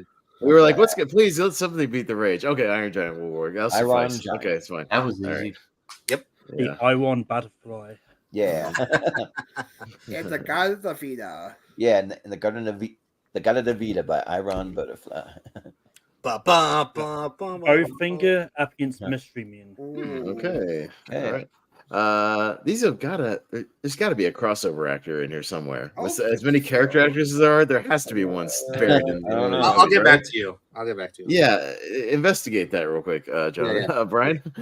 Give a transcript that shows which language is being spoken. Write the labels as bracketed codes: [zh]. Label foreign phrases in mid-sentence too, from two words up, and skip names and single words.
[en] We were like, let's get please let something beat the Rage. Okay, Iron Giant will work. That'll Iron suffice. Giant. Okay, it's fine. That was All easy. right. Yep. the Yeah. I won Butterfly. Yeah. And the God of the Vida. Yeah, and the Garden of the Vida by Iron Butterfly. Ba, ba, ba, ba, ba, Bowfinger up against Mystery Men. Okay. Okay. All right. These have gotta. There's got to be a crossover actor in here somewhere. As many character actors as there has to be one buried in. I don't know. I'll get back to you. I'll get back to you. Yeah, investigate that real quick, John.